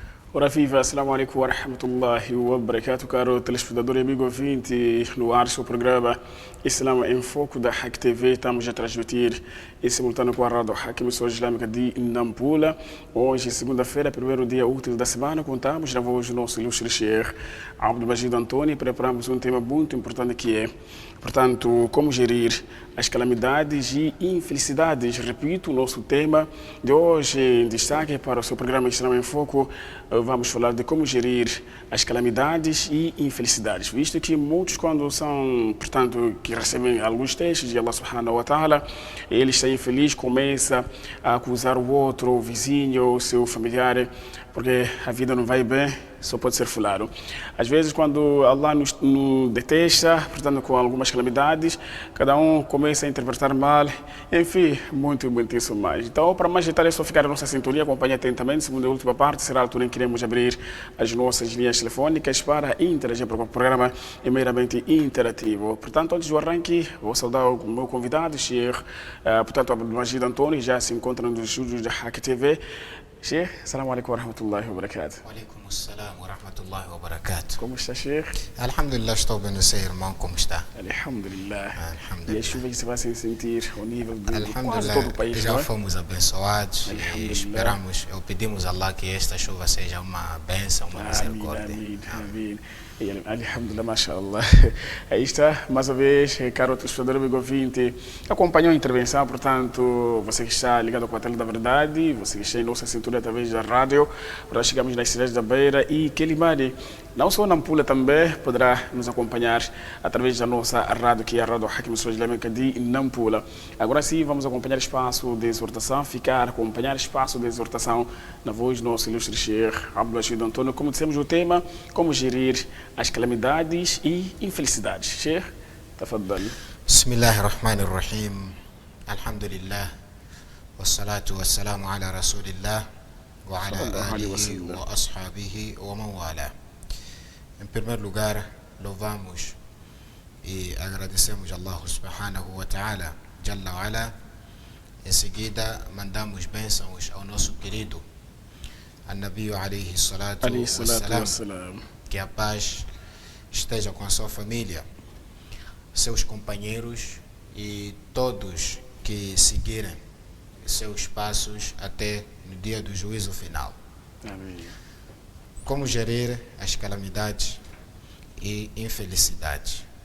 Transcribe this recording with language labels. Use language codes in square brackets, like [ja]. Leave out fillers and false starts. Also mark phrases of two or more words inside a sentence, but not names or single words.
[pt] Ora viva, [ar] السلام عليكم ورحمة الله وبركاته, [pt] caro telespectador e amigo ouvinte, no ar seu programa Islâmico em Foco da Hack TV. Estamos a transmitir em simultâneo com a Rádio Hack, emissora islâmica de Nampula. Hoje, segunda-feira, primeiro dia útil da semana, contamos na voz do nosso ilustre Sheikh Abdul Majid Antoni. Preparamos um tema muito importante que é, portanto, como gerir as calamidades e infelicidades. Repito, o nosso tema de hoje em destaque para o seu programa Islâmico em Foco. Vamos falar de como gerir as calamidades e infelicidades, visto que muitos, quando são, portanto, que recebem alguns testes de [ar] الله سبحانه وتعالى, [pt] eles estão infelizes, começam a acusar o outro, o vizinho, o seu familiar, porque a vida não vai bem, só pode ser fulano. Às vezes, quando Allah nos detesta, portanto, com algumas calamidades, cada um começa a interpretar mal, enfim, muitíssimo mais. Então, para mais detalhes, é só ficar na nossa sintonia, acompanhe atentamente. Segunda e última parte será a altura em que iremos abrir as nossas linhas telefônicas para interagir, porque o programa é meramente interativo. Portanto, antes do arranque, vou saudar o meu convidado, Sheikh, portanto, Abdul Majid Antoni, já se encontra nos estúdios da Hack TV. [ar] Sheikh, السلام عليكم ورحمة الله وبركاته. وعليكم السلام ورحمة الله وبركاته. [pt] Como está, Sheikh? Alhamdulillah, estou bem, não sei, irmão, como está? [ar] Alhamdulillah. Alhamdulillah. [pt] E as chuvas se vai se sentir ao nível de quase [ar] Alhamdulillah, [pt] todo o país, já não é? fomos abençoados e [ar] Alhamdulillah. [pt] esperamos, pedimos a Allah que esta chuva seja uma bênção, uma misericórdia. Amém. E, [ar] الحمد لله، ما شاء الله. [pt] Aí está, mais uma vez, caro telespectador, amigo ouvinte, acompanhou a intervenção, portanto, você que está ligado com a Tela da Verdade, você que está em nossa cintura através da rádio, nós chegamos nas cidades da Beira e Quelimane. Não só Nampula também poderá nos acompanhar através da nossa rádio, que é a Rádio Hack, emissora islâmica de Nampula. Agora sim, vamos acompanhar espaço de exortação, acompanhar espaço de exortação na voz do nosso ilustre Sheikh Abdul Majid Antoni. Como dissemos, o tema, como gerir as calamidades e infelicidades. [sw] Sheikh, tafadhali. [ar] Bismillahirrahmanirrahim. Alhamdulillah. والصلاة والسلام على رسول الله وعلى آله وأصحابه ومن والاه. [pt] Em primeiro lugar, louvamos e agradecemos a [ar] الله سبحانه وتعالى، جل وعلا. [pt] Em seguida, mandamos bênçãos ao nosso querido [ar] النبي عليه الصلاة والسلام. [pt] Que a paz esteja com a sua família, seus companheiros e todos que seguirem seus passos até no dia do juízo final. Amém. Como gerir as calamidades e infelicidades?